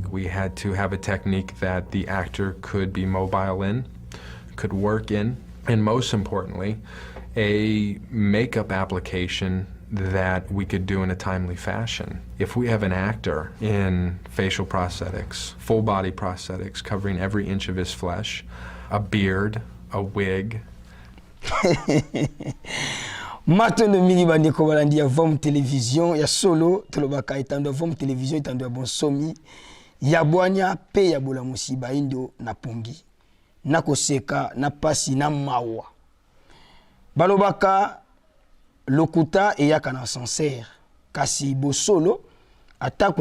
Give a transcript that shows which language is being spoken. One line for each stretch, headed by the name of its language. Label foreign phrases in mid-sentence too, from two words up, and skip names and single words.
English: We had to have a technique that the actor could be mobile in, could work in, and most importantly, a makeup application that we could do in a timely fashion. If we have an actor in facial prosthetics, full body prosthetics, covering every inch of his flesh, a beard, a wig,
Lingala: matondo mingi bandeko balandi ya VUVAMU télévision ya solo tolobaka etando ya VUVAMU télévision etando ya bonsomi ya bwanya pe ya bola musiba indo na pongi na koseka na pasi na mawa balobaka lokuta eyaka na ascenseur kasi bosolo atako